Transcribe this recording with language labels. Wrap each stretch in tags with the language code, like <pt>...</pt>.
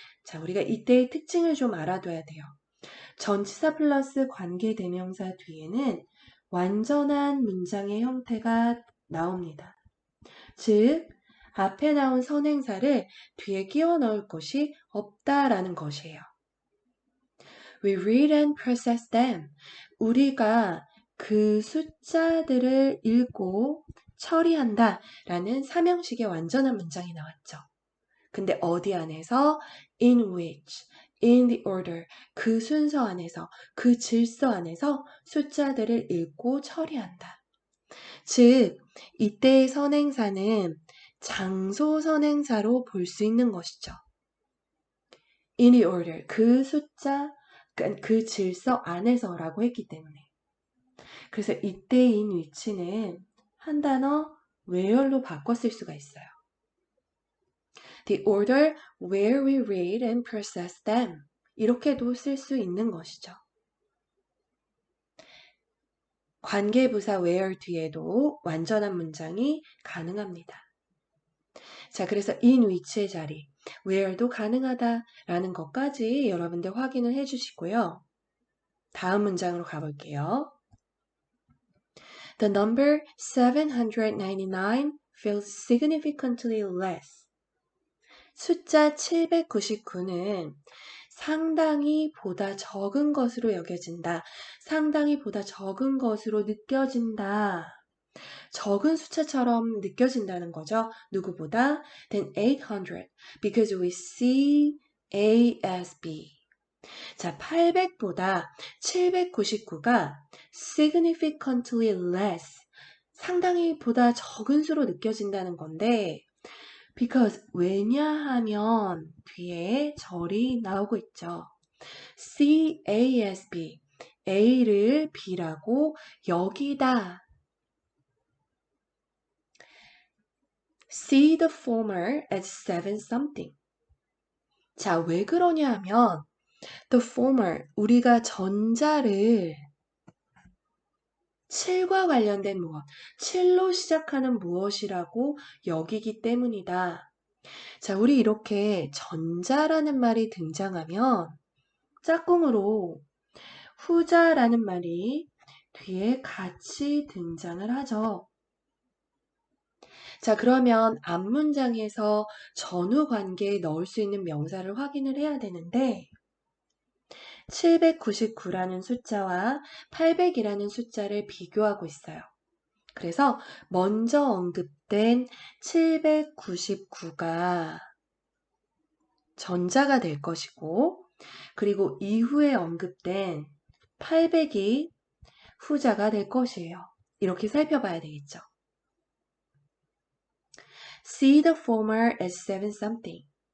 <ko>자, 우리가 이때의 특징을 좀 알아둬야 돼요. 전치사 플러스 관계 대명사 뒤에는 완전한 문장의 형태가 나옵니다. 즉, 앞에 나온 선행사를 뒤에 끼워 넣을 것이 없다라는 것이에요.</ko> <en>We read and process them.</en> <ko>우리가 그 숫자들을 읽고 처리한다 라는 삼형식의 완전한 문장이 나왔죠. 근데 어디 안에서?</ko> <en>in which, in the order,</en> <ko>그 순서 안에서, 그 질서 안에서 숫자들을 읽고 처리한다. 즉, 이때의 선행사는 장소 선행사로 볼 수 있는 것이죠.</ko> <en>in the order,</en> <ko>그 숫자, 그 질서 안에서라고 했기 때문에. 그래서 이때의 in which는 한 단어 where로 바꿔 쓸 수가 있어요.</ko> <en>The order where we read and process them.</en> <ko>이렇게도 쓸 수 있는 것이죠. 관계부사 where 뒤에도 완전한 문장이 가능합니다. 자, 그래서 in which의 자리, where도 가능하다라는 것까지 여러분들 확인을 해주시고요. 다음 문장으로 가볼게요.</ko> <en>The number 799 feels significantly less.</en> <ko>숫자 799는 상당히 보다 적은 것으로 여겨진다. 상당히 보다 적은 것으로 느껴진다. 적은 숫자처럼 느껴진다는 거죠. 누구보다?</ko> <en>than 800 because we see A as B.</en> <ko>자, 800보다 799가</ko> <en>significantly less,</en> <ko>상당히 보다 적은 수로 느껴진다는 건데 because, 왜냐하면 뒤에 절이 나오고 있죠.</ko> <en>C, A as B,</en> <ko>A를 B라고 여기다.</ko> <en>See the former as 7 something.</en> <ko>자, 왜 그러냐 하면</ko> <en>the former,</en> <ko>우리가 전자를 7과 관련된 무엇, 7로 시작하는 무엇이라고 여기기 때문이다. 자, 우리 이렇게 전자라는 말이 등장하면 짝꿍으로 후자라는 말이 뒤에 같이 등장을 하죠. 자, 그러면 앞문장에서 전후 관계에 넣을 수 있는 명사를 확인을 해야 되는데 799라는 숫자와 800이라는 숫자를 비교하고 있어요. 그래서 먼저 언급된 799가 전자가 될 것이고 그리고 이후에 언급된 800이 후자가 될 것이에요. 이렇게 살펴봐야 되겠죠.</ko> <en>See the former as 7 something.</en>